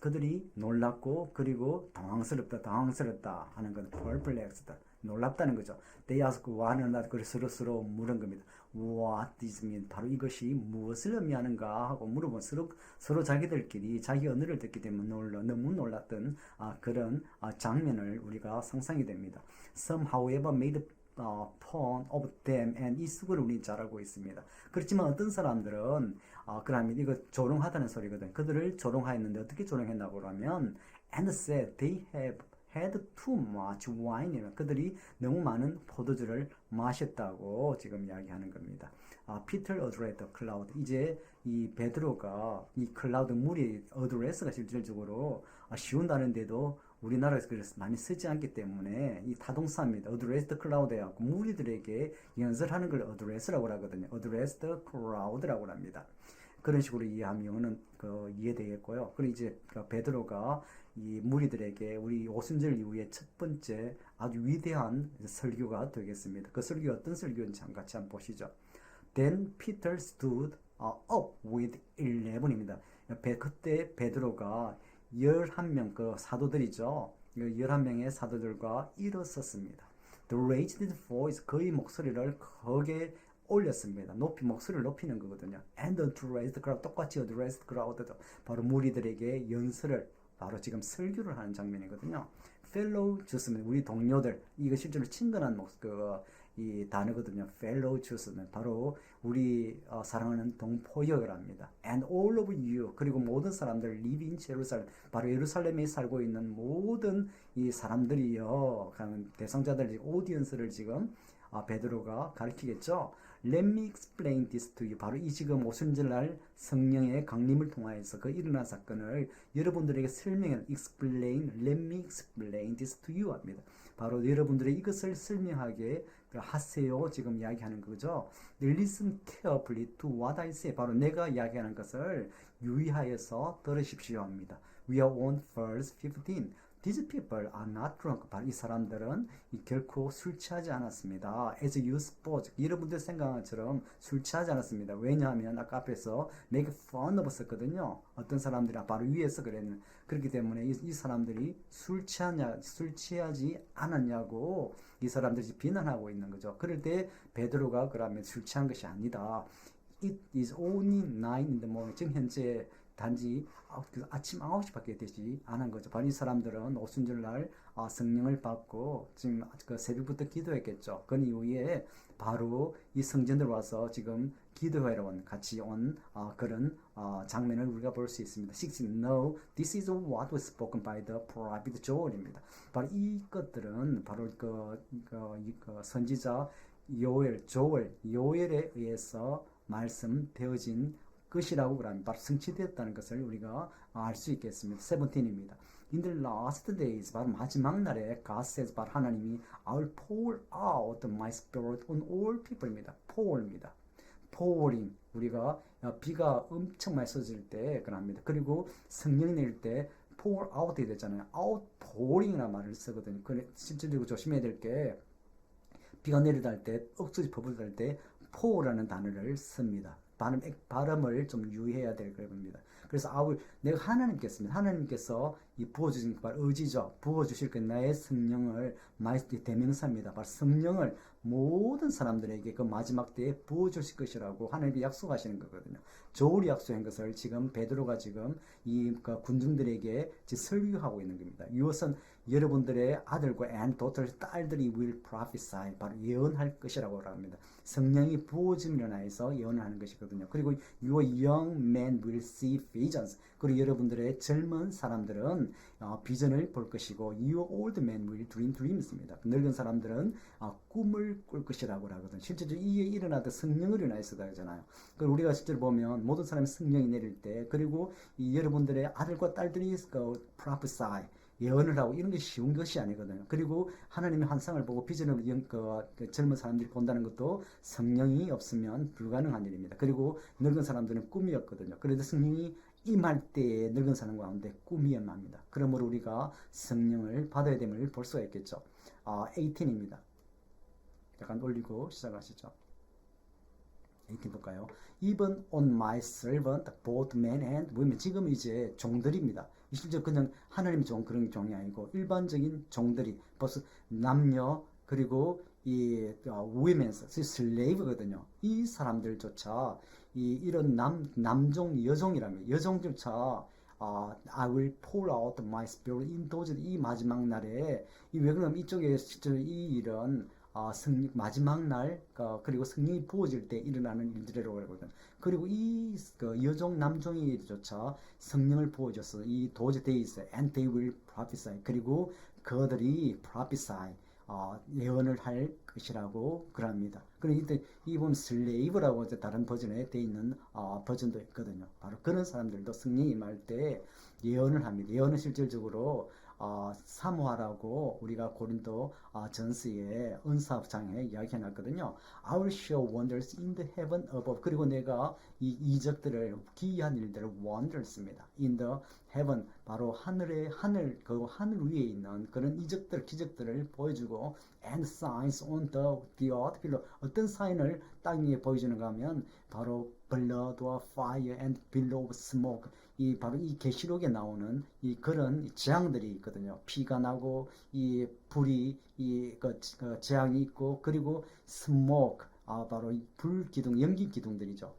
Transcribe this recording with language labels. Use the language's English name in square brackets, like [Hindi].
[Korean] 그들이 놀랍고 그리고 당황스럽다 하는 건 perplexed. 놀랍다는 거죠. [English] They ask one another. [Korean] 그래서 서로 물은 겁니다. [English] What does mean? [Korean] 바로 이것이 무엇을 의미하는가 하고 물어본 서로 자기들끼리 자기 언어를 듣기 때문에 너무 놀랐던 그런 장면을 우리가 상상이 됩니다. [English] Some however made fun of them and [Korean] 이 수를 우리는 잘 알고 있습니다. 그렇지만 어떤 사람들은 그러면 이거 조롱하다는 소리거든. 그들을 조롱하였는데 어떻게 조롱했나고 하면 [English] and said they have had too much wine. [Korean] 그들이 너무 많은 포도주를 마셨다고 지금 이야기하는 겁니다. [English] Peter addressed the cloud. [Korean] 이제 이 베드로가 이 클라우드 물이 address가 실질적으로 쉬운다는데도 우리나라에서 그래서 많이 쓰지 않기 때문에 이 타동사입니다. [English] address the cloud [Korean] 해갖고 무리들에게 연설하는 걸 address라고 하거든요. [English] address the crowd라고 합니다. [Korean] 그런 식으로 이해하면은 이해되겠고요. 그리고 이제 베드로가 이 무리들에게 우리 오순절 이후에 첫 번째 아주 위대한 설교가 되겠습니다. 그 설교가 어떤 설교인지 같이 한번 보시죠. [English] Then Peter stood up with [Korean] 11입니다. 그때 베드로가 11명 그 사도들이죠. 11명의 사도들과 일어섰습니다. [English] The raised voice [Korean] 그의 목소리를 크게 올렸습니다. 목소리를 높이는 거거든요. [English] And addressed crowd [Korean] 똑같이 addressed crowd도 바로 무리들에게 연설을 바로 지금 설교를 하는 장면이거든요. fellow Jews는 우리 동료들 이거 실제로 친근한 이 단어거든요. fellow Jews는 바로 우리 사랑하는 동포역을 합니다. [English] And all of you [Korean] 그리고 모든 사람들 [English] live in Jerusalem [Korean] 바로 예루살렘에 살고 있는 모든 이 사람들이요. 대상자들 오디언스를 지금 베드로가 가르치겠죠. [English] Let me explain this to you. [Korean] 바로 이 지금 오순절날 성령의 강림을 통하여서 그 일어난 사건을 여러분들에게 [English] let me explain this to you [Korean] 합니다. 바로 여러분들의 이것을 설명하게 하세요. 지금 이야기하는 거죠. [English] Listen carefully to what I say. [Korean] 바로 내가 이야기하는 것을 유의하여서 들으십시오 합니다. [English] We are on verse 15. These people are not drunk. [Korean] 바로 이 사람들은 결코 술 취하지 않았습니다. [English] As you suppose. [Korean] 여러분들 생각한 것처럼 술 취하지 않았습니다. 왜냐하면 아까 앞에서 make fun of 썼거든요. 어떤 사람들이 바로 위에서 그랬는. 그렇기 때문에 이 사람들이 술 취하지 않았냐고 이 사람들이 비난하고 있는 거죠. 그럴 때 베드로가 그러면 술 취한 것이 아니다. [English] It is only 9 in the morning. [Korean] 지금 현재 단지 아침 9시밖에 되지 않은 거죠. 바로 이 사람들은 오순절날 성령을 받고 지금 그 새벽부터 기도했겠죠. 그 이후에 바로 이 성전으로 와서 지금 기도회로 같이 온 그런 장면을 우리가 볼 수 있습니다. 16. [English] No, this is what was spoken by the prophet Joel [Korean] 입니다. 바로 이것들은 바로 그 선지자 요엘에 의해서 말씀되어진 것이라고 그러면 바로 성취되었다는 것을 우리가 알 수 있겠습니다. 17입니다. [English] In the last days, [Korean] 바로 마지막 날에 [English] God says, [Korean] 바로 하나님이 [English] I will pour out my spirit on all people입니다. [Korean] pour입니다. pouring, 우리가 비가 엄청 많이 쏟아질 때 그럽니다. 그리고 성령이 내릴 때 pour out이 되잖아요. outpouring이라는 말을 쓰거든요. 실질적으로 조심해야 될 게 비가 내리다 할 때, 억수지 버블다 할 때 pour라는 단어를 씁니다. 발음을 좀 유의해야 될 겁니다. 그래서 내가 하나님께서 이 부어주신 그 의지죠. 부어주실 그 나의 성령을 대명사입니다. 바로 성령을 모든 사람들에게 그 마지막 때에 부어주실 것이라고 하나님이 약속하시는 거거든요. 조울이 약속한 것을 지금 베드로가 지금 그 군중들에게 설교하고 있는 겁니다. 이것은 여러분들의 아들과 딸들이 [English] will prophesy, [Korean] 바로 예언할 것이라고 합니다. 성령이 부어짐으로 인해서 예언을 하는 것이거든요. [English] 그리고 your young men will see visions. [Korean] 그리고 여러분들의 젊은 사람들은 비전을 볼 것이고 [English] your old men will dream dreams [Korean] 입니다. 늙은 사람들은 꿈을 꿀 것이라고 하거든요. 실제적으로 이에 일어나도 성령으로 인해서 하잖아요. 그리고 우리가 실제로 보면 모든 사람이 성령이 내릴 때, 그리고 여러분들의 아들과 딸들이 prophesy, 예언을 하고 이런 것이 쉬운 것이 아니거든요. 그리고 하나님의 환상을 보고 비전을 젊은 사람들이 본다는 것도 성령이 없으면 불가능한 일입니다. 그리고 늙은 사람들은 꿈이었거든요. 그래도 성령이 임할 때에 늙은 사람 가운데 꿈이 임합니다. 그러므로 우리가 성령을 받아야 됨을 볼 수가 있겠죠. 18입니다. 약간 올리고 시작하시죠. 18 볼까요? [English] Even on my servant, both men and women. [Korean] 지금 이제 종들입니다. 실제 그냥 하나님의 종, 그런 종이 아니고 일반적인 종들이 벌써 남녀, 그리고 women's, slave거든요. 이 사람들조차 이런 남종, 여종이라면 여종조차 [English] I will pour out my spirit in those, [Korean] 이 마지막 날에 왜 그러면 이쪽에 실제 이런 마지막 날, 그리고 성령이 부어질 때 일어나는 일들이라고 하거든. 그리고 여종, 남종이조차 성령을 부어줘서 이 those days, [English] and they will prophesy. [Korean] 그리고 그들이 prophesy, 예언을 할 것이라고 그럽니다. 그리고 이 보면 slave라고 다른 버전에 돼 있는 버전도 있거든요. 바로 그런 사람들도 성령이 임할 때 예언을 합니다. 예언은 실질적으로 사모하라고 우리가 고린도 전서의 은사장에 이야기해놨거든요. [English] I will show wonders in the heaven above. [Korean] 그리고 내가 이 이적들을, 기이한 일들을 wonders입니다. [English] in the heaven, [Korean] 바로 하늘 위에 있는 그런 이적들, 기적들을 보여주고 [English] and signs on the earth below. [Korean] 어떤 사인을 땅 위에 보여주는가 하면 바로 [English] blood, fire and billow of smoke. [Korean] 바로 이 계시록에 나오는 그런 재앙들이 있거든요. 피가 나고 불이 재앙이 있고, 그리고 smoke, 바로 불 기둥, 연기 기둥들이죠.